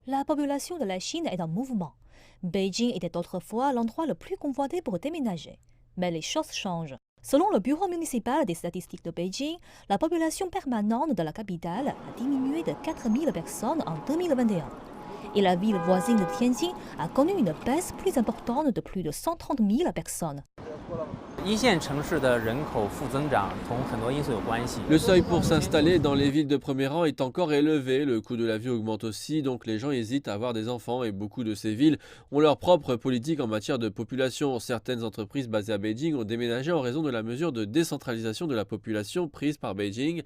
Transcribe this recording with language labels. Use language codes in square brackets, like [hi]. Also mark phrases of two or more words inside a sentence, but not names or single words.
[fr] La population de la Chine est en mouvement. Beijing était autrefois l'endroit le plus convoité pour déménager. Mais les choses changent. Selon le Bureau municipal des statistiques de Beijing, la population permanente de la capitale a diminué de 4000 personnes en 2021. Et la ville voisine de Tianjin a connu une baisse plus importante de plus de 130 000 personnes. [zh] 一线城市的人口负增长同很多因素有关系。 [fr] Le seuil pour s'installer dans les villes de premier rang est encore élevé, le coût de la vie augmente aussi, donc les gens hésitent à avoir des enfants et beaucoup de ces villes ont leur propre politique en matière de population. Certaines entreprises basées à Beijing ont déménagé en raison de la mesure de décentralisation de la population prise par Beijing.